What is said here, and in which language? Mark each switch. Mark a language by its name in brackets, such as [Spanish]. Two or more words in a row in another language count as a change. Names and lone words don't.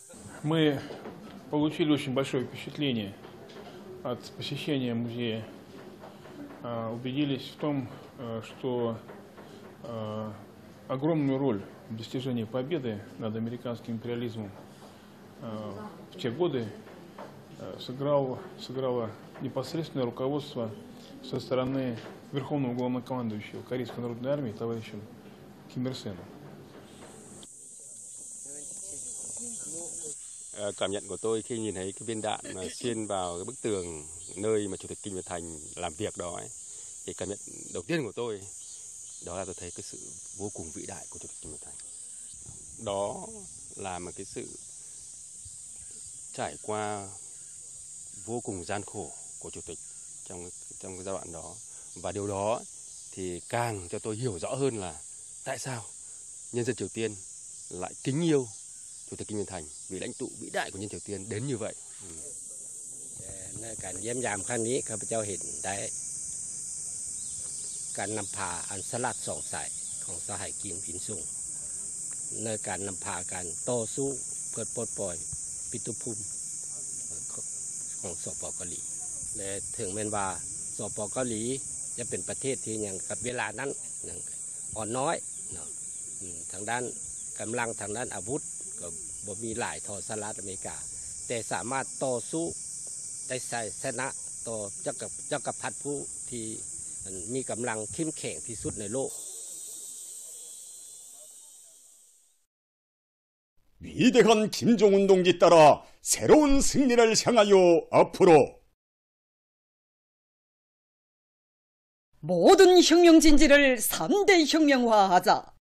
[Russian] Мы получили очень большое впечатление от посещения музея убедились в том, что огромную роль в достижении победы над американским империализмом в те годы сыграло непосредственное руководство со стороны Верховного Главнокомандующего Корейской народной армии товарища Ким Ир Сена. [Vietnamese] Cảm nhận của tôi khi nhìn thấy cái viên đạn mà xuyên vào cái bức tường nơi mà Chủ tịch Kim Nhật Thành làm việc đó ấy, thì cảm nhận đầu tiên của tôi đó là tôi thấy cái sự vô cùng vĩ đại của Chủ tịch Kim Nhật Thành. Đó là một cái sự trải qua vô cùng gian khổ của Chủ tịch trong cái giai đoạn đó, và điều đó thì càng cho tôi hiểu rõ hơn là tại sao nhân dân Triều Tiên lại kính yêu Chủ tịch Kim Nhật Thành, vị lãnh tụ vĩ đại của nhân Triều Tiên đến như vậy. [Thai] ในการเยี่ยมยามครั้งนี้ข้าพเจ้าเห็นได้การนำพาอันสลัดสองสายของสหายกิมอินซุงในการนำพาการต่อสู้เพื่อปลดปล่อยปิตุภูมิของสป.เกาหลีและถึงแม้ว่าสป. เกาหลีจะเป็นประเทศที่ยังกับเวลานั้นยังอ่อนน้อยเนาะทางด้านกำลังทางด้านอาวุธก็บ่มีหลายทอสหรัฐอเมริกาแต่สามารถต่อสู้ได้ชนะต่อจักรพรรดิผู้ที่มีกำลังเข้มแข็งที่สุดในโลก [Korean] 위대한 김정은 동지 따라 새로운 승리를 향하여 앞으로. 모든 혁명진지를 3대 혁명화하자.